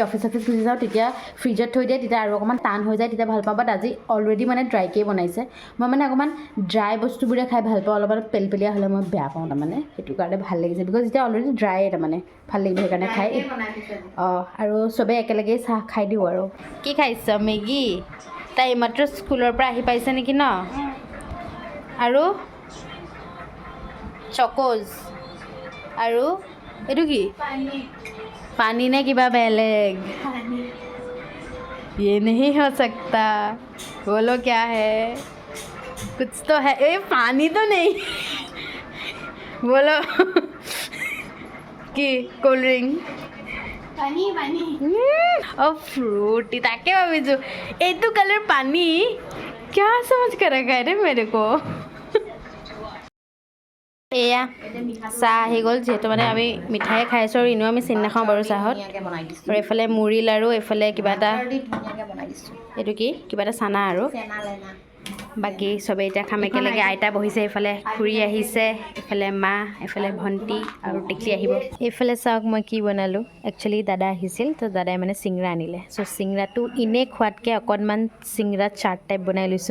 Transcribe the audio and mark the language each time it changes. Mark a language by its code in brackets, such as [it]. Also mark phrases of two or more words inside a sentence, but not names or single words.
[as] অফিচ গুচি যাওঁ তেতিয়া ফ্ৰিজত থৈ দিয়ে তেতিয়া আৰু অকণমান টান হৈ যায় তেতিয়া ভাল পাওঁ বাট আজি অলৰেডি মানে ড্ৰাইকেই বনাইছে মই মানে অকণমান ড্ৰাই বস্তুবোৰে খাই ভাল পাওঁ অলপমান পেলপেলীয়া হ'লে মই বেয়া পাওঁ তাৰমানে সেইটো কাৰণে ভাল লাগিছে বিকজ এতিয়া অলৰেডি ড্ৰাই তাৰমানে ভাল লাগিব সেইকাৰণে খাই আৰু চবেই একেলগেই চাহ খাই দিওঁ আৰু কি খাইছ মেগী তাই এইমাত্ৰ স্কুলৰ পৰা আহি পাইছে নেকি ন আৰু চক'জ আৰু এইটো কি পানী নে কিবা বেলেগ [hi] ये नहीं हो सकता बोलो क्या है कुछ तो है ए पानी तो नहीं बोलो [as] কি [en] cold drink [as] পানী ফ্ৰুটী তাকে ভাবিছো এইটো কালাৰ পানী [hi] क्या समझ कर रखा है रे मेरे को [as] এয়া চাহ আহি গ'ল যিহেতু মানে আমি মিঠাই খাই আছোঁ আৰু এনেও আমি চিনি নাখাওঁ বাৰু চাহত আৰু এইফালে মুড়ি লাৰু এইফালে কিবা এটা এইটো কি কিবা এটা চানা আৰু বাকী চবেই এতিয়া খাম একেলগে আইতা বহিছে এইফালে খুৰী আহিছে এইফালে মা এইফালে ভণ্টি আৰু টিকলি আহিব এইফালে চাওক মই কি বনালোঁ একচুৱেলি দাদা আহিছিল তো দাদাই মানে চিংৰা আনিলে চ' চিংৰাটো এনেই খোৱাতকৈ অকণমান চিংৰা চাট টাইপ বনাই লৈছোঁ